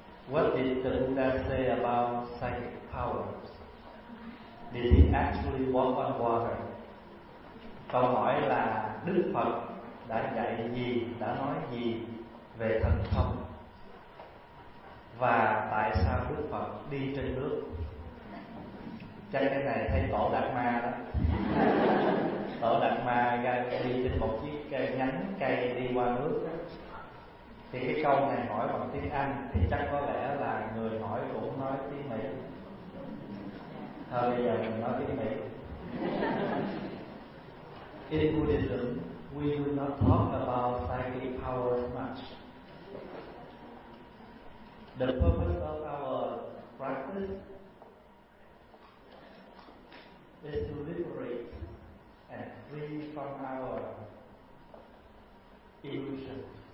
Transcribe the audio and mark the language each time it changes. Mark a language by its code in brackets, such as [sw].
[en] What did the Buddha say about psychic powers? Did he actually walk on water? [vi] Câu hỏi là Đức Phật đã dạy gì, đã nói gì về thần thông? Và tại sao Đức Phật đi trên nước? Chắc cái này thấy Tổ Đạt Ma đó. Tổ Đạt Ma đi trên một chiếc cây nhánh cây đi qua nước đó. Thì cái câu này hỏi bằng tiếng Anh thì chắc có lẽ là người hỏi cũng nói tiếng Mỹ. Thôi bây giờ mình nói tiếng Mỹ. [en] In Buddhism, we do not talk about psychic powers much. The purpose of our practice is to liberate and free from our illusion.